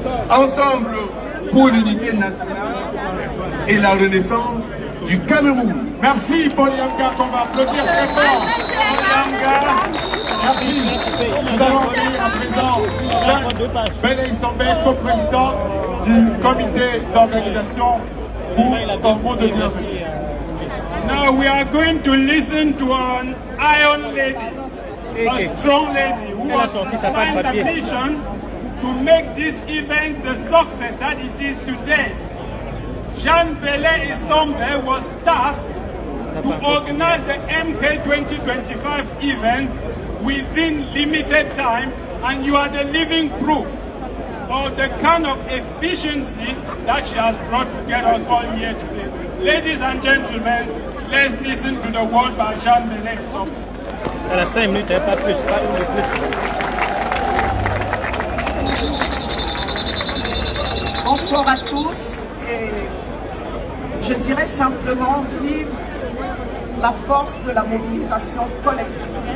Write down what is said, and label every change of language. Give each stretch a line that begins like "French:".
French: Ensemble pour l'unité nationale et la renaissance du Cameroun. Merci Paul Yanga, qu'on va applaudir très fort. Paul Yanga, merci. Nous allons accueillir à présent Jeanne Bené-Issambé, coprésidente du comité d'organisation pour son mot de bienvenue.
English: Now we are going to listen to an iron lady, a strong lady who has signed a petition to make this event the success that it is today. Jeanne Bené-Issambé was tasked to organize the MK 2025 event within limited time, and you are the living proof of the kind of efficiency that she has brought to get us all here today. Ladies and gentlemen, let's listen to the word by Jeanne Bené-Issambé.
French: Elle a 5 minutes, pas plus, pas une de plus. Bonsoir à tous et je dirais simplement vive la force de la mobilisation collective.